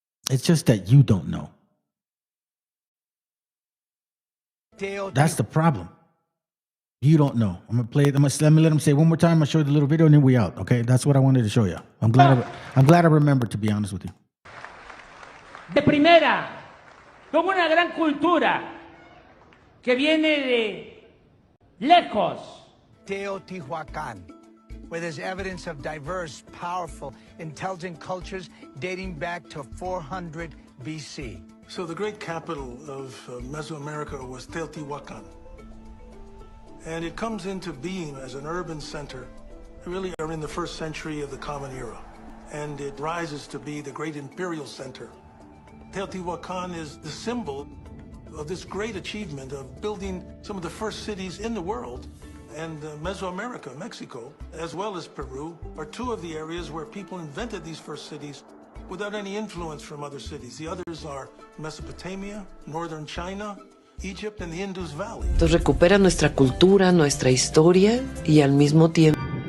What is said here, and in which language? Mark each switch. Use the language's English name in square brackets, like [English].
[English] It's just that you don't know. That's the problem. You don't know. I'm gonna play it. Let me let him say it one more time. I'm gonna show you the little video and then we out. Okay, that's what I wanted to show you. I'm glad I remembered, to be honest with you. [Spanish] De primera, con una gran cultura, que viene de lejos. [English] Teotihuacan, where there's evidence of diverse, powerful, intelligent cultures dating back to 400 BC. So the great capital of Mesoamerica was Teotihuacan. And it comes into being as an urban center, really in the first century of the Common Era. And it rises to be the great imperial center. Teotihuacan is the symbol of this great achievement of building some of the first cities in the world. And Mesoamerica, Mexico, as well as Peru, are two of the areas where people invented these first cities without any influence from other cities. The others are Mesopotamia, northern China, Egypt, and the Indus Valley. [Spanish] Entonces recupera nuestra cultura, nuestra historia y al mismo tiempo